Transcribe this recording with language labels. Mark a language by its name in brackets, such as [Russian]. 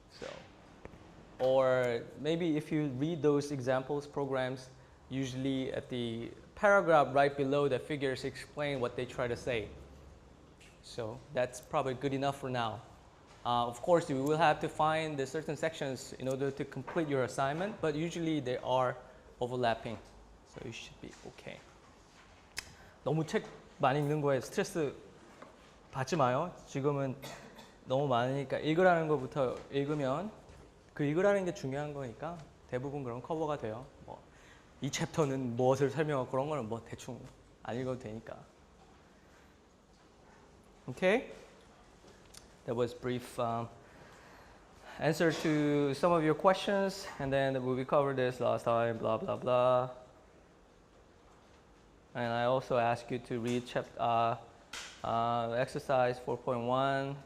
[English] So, or maybe if you read those examples programs, usually at the paragraph right below the figures explain what they try to say. So that's probably good enough for now. Of course, you will have to find the certain sections in order to complete your assignment, but usually they are overlapping. So you should be okay. [Korean] 너무 책 많이 읽는 거에 스트레스 받지 마요. 지금은 너무 많으니까 읽으라는 것부터 읽으면 그 읽으라는 게 중요한 거니까 대부분 그런 커버가 돼요. 뭐 이 챕터는 무엇을 설명하고 그런 거는 뭐 대충 안 읽어도 되니까. [English] Okay? That was brief answer to some of your questions, and then we covered this last time, blah, blah, blah. And I also ask you to read exercise 4.1.